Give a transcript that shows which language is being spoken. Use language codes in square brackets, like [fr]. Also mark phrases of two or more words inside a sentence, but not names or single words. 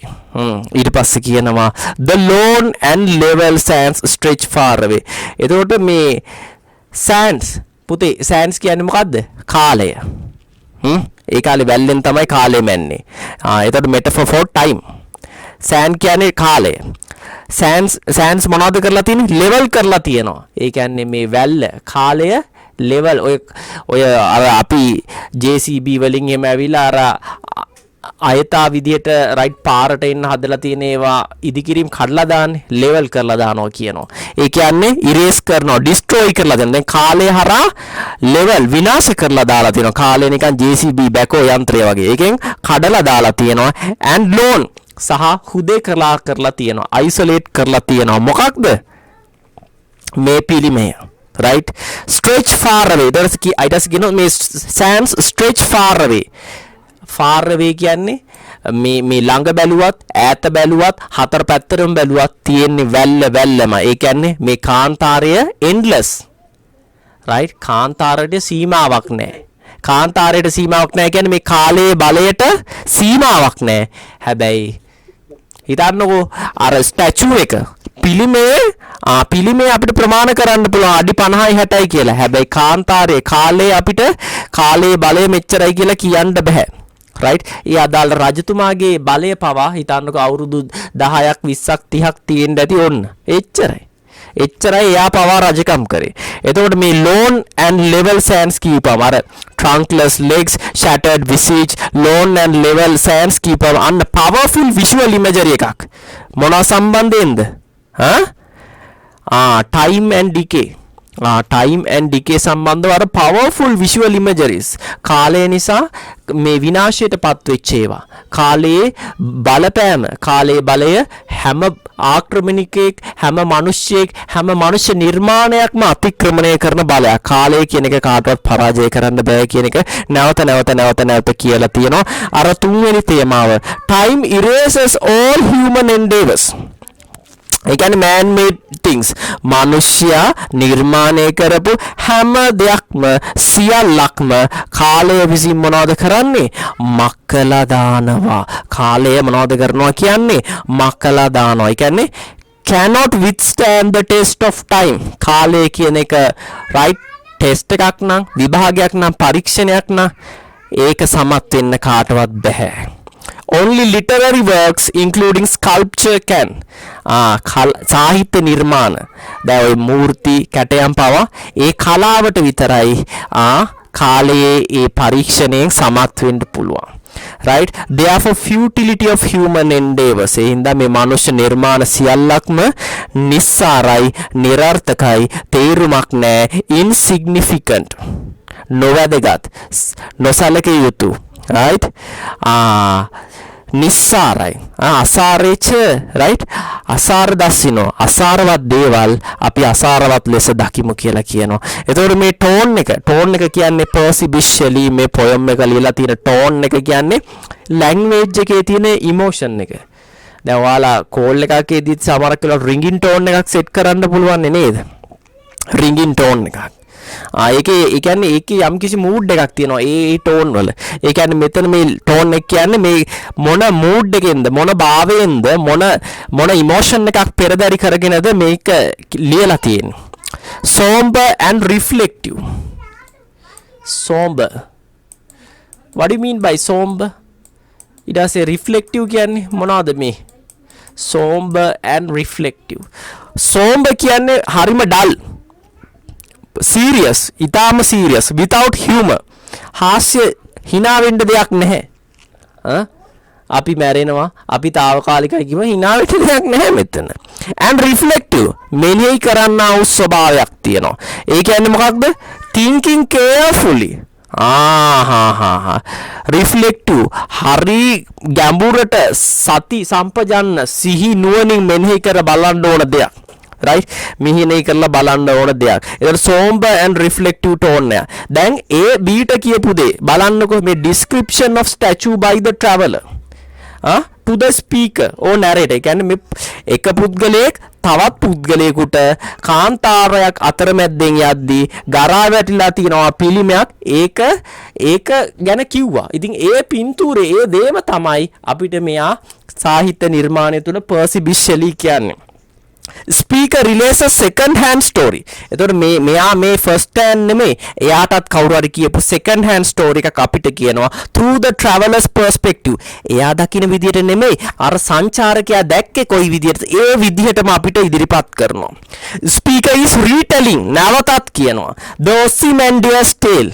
[si] ඊට පස්සේ කියනවා [en] the lone and level sands stretch far away. [si] එතකොට මේ sands පුතේ sands කියන්නේ මොකද්ද? කාලය. ඒ කාලේ වැල්ලෙන් තමයි කාලය මැන්නේ. එතකොට [en] metaphor for time. [si] sand කියන්නේ කාලය. sands මොනවද කරලා තියෙන්නේ? level කරලා තියෙනවා. ඒ කියන්නේ මේ වැල්ල කාලය level ඔය අර අපි JCB වලින් එහෙම ඇවිල්ලා අර අයථා විදියට right පාරට එන්න හදලා තියෙන ඒවා ඉදිකිරීම කඩලා දාන්නේ level කරලා දානවා කියනවා. ඒ කියන්නේ erase කරනවා destroy කරලා දානවා. දැන් කාලය හරහා level විනාශ කරලා දාලා තියෙනවා. කාලය නිකන් JCB බැකෝ යන්ත්‍රය වගේ. ඒකෙන් කඩලා දාලා තියෙනවා. [en] and lone [si] සහ හුදේ කරලා තියෙනවා. isolate කරලා තියෙනවා. මොකක්ද? මේ පිළිමය right? [en] Stretch far away. [si] ඊට කියනවා මේ [en] sands stretch far away. far away [si] කියන්නේ මේ ළඟ බැලුවත් ඈත බැලුවත් හතර පැත්තටම බැලුවත් තියෙන්නේ වැල්ලම. ඒ කියන්නේ මේ කාන්තාරය endless. right? කාන්තාරයට සීමාවක් නැහැ. කාන්තාරයට සීමාවක් නැහැ කියන්නේ මේ කාලයේ බලයට සීමාවක් නැහැ. හැබැයි හිතන්නකෝ අර ස්ටැචු එක පිළිමේ අපිට ප්‍රමාණ කරන්න පුළුවන් අඩි 50යි 60යි කියලා. හැබැයි කාන්තාරයේ කාලේ අපිට කාලයේ බලය මෙච්චරයි කියලා කියන්න බෑ. [en] right? [si] ඒ අදාළ රජතුමාගේ බලය පවා හිතන්නකෝ අවුරුදු 10ක් 20ක් 30ක් තියෙන්න ඇති ඕන්න. එච්චරයි එයා පවා රජකම් කරේ. එතකොට මේ [en] lone and level sands [si] කියපම අර [en] trunkless legs, shattered visage, lone and level sands [si] කියපම අන්න [en] powerful visual imagery එකක්. [si] මොනවා සම්බන්ධයෙන්ද? [en] time and decay. time and decay [si] සම්බන්ධව අර [en] powerful visual imageries. [si] කාලය නිසා මේ විනාශයට පත්වෙච්ච ඒවා. කාලයේ බලපෑම, කාලයේ බලය හැම ආක්‍රමණිකයෙක්, හැම මිනිස්සෙක්, හැම මනුෂ්‍ය නිර්මාණයක්ම අතික්‍රමණය කරන බලයක්. කාලය කියන එක කාටවත් පරාජය කරන්න බෑ කියන එක නැවත කියලා තියෙනවා. අර තුන්වෙනි තේමාව [en] time erases all human endeavors. [si] ඒ කියන්නේ [en] man made things. [si] මිනිස්සයා නිර්මාණය කරපු හැම දෙයක්ම සියල්ලක්ම කාලය විසින් මොනවද කරන්නේ? මක්කලා දානවා. කාලය මොනවද කරනවා කියන්නේ? මක්කලා දානවා. ඒ කියන්නේ cannot withstand the test of time. කාලය කියන එක right test එකක් නම්, විභාගයක් නම්, පරීක්ෂණයක් නම් ඒක සමත් වෙන්න කාටවත් බෑ. [en] Only literary works including sculpture can. [si] සාහිත්‍ය නිර්මාණ දැන් ඔය මූර්ති කැටයම් පවා ඒ කලාවට විතරයි කාලයේ ඒ පරීක්ෂණයෙන් සමත් වෙන්න පුළුවන්. [en] right? Therefore futility of human endeavors. [si] ඒ හින්දා මේ මනුෂ්‍ය නිර්මාණ සියල්ලක්ම නිස්සාරයි, නිර්ර්ථකයි, තේරුමක් නැහැ, insignificant, නොවැදගත්, නොසලකිය යුතු. right? නිස්සාරයි. අසාරේච right? අසාර දස්සිනෝ. අසාරවත් දේවල් අපි අසාරවත් ලෙස දකිමු කියලා කියනවා. එතකොට මේ ටෝන් එක කියන්නේ percipitually මේ poem එක ලියලා තියෙන ටෝන් එක කියන්නේ language එකේ තියෙන emotion එක. දැන් ඔයාලා කෝල් එකකදී සමහරක් වෙලාවට [en] ringing tone [si] එකක් set කරන්න පුළුවන් නේද? [en] ringing tone එකක්. [si] ඒකේ ඒ කියන්නේ ඒකේ යම්කිසි මූඩ් එකක් තියෙනවා ඒ ටෝන් වල. ඒ කියන්නේ මෙතන මේ ටෝන් එක කියන්නේ මේ මොන මූඩ් එකෙන්ද, මොන භාවයෙන්ද, මොන ඉමෝෂන් එකක් පෙරදරි කරගෙනද මේක ලියලා තියෙන්නේ. [en] somber and reflective. somber. what do you mean by somber? [si] ඊට පස්සේ reflective කියන්නේ මොනවද මේ? [en] somber and reflective. somber [si] කියන්නේ හරිම [en] dull. serious, ඊටාම serious, without humor. [si] හාස්‍ය hina වෙන්න දෙයක් නැහැ. අපි මැරෙනවා, අපි తాවකාලිකයි කිව්ව hina වෙන්න දෙයක් නැහැ මෙතන. [en] and reflective, [si] මෙනෙහි කරන්නා වූ ස්වභාවයක් තියෙනවා. ඒ කියන්නේ මොකක්ද? [en] thinking carefully. reflective, [si] හරි ගැඹුරට සති සම්පජන්න සිහි නුවණින් මෙනෙහි කර බලන්න ඕන දෙයක්. right? මිහිනේ කරලා බලන්න ඕන දෙයක්. ඒතර [en] somber and reflective tone [si] එක. දැන් A B ට කියපු දේ බලන්නකො මේ [en] description of statue by the traveler. to the speaker or narrator. [si] කියන්නේ මේ එක පුද්ගලයෙක් තවත් පුද්ගලයෙකුට කාන්තාරයක් අතරමැද්දෙන් යද්දී ගරා වැටිලා තියෙනවා පිළිමයක්. ඒක ගැන කිව්වා. ඉතින් ඒ පින්තූරේ ඒ දේම තමයි අපිට මෙයා සාහිත්‍ය නිර්මාණය තුළ percipitually කියන්නේ. [en] speaker relays a second hand story. [si] එතකොට මෙයා මේ [en] first hand [si] නෙමෙයි, එයාටත් කවුරු හරි කියපු [en] second hand story [si] එකක් අපිට කියනවා [en] through the traveler's perspective. [si] එයා දකින විදියට නෙමෙයි, අර සංචාරකයා දැක්කේ කොයි විදියටද ඒ විදියටම අපිට ඉදිරිපත් කරනවා. [en] speaker is retelling, [si] නැවතත් කියනවා [en] the Ozymandias tale.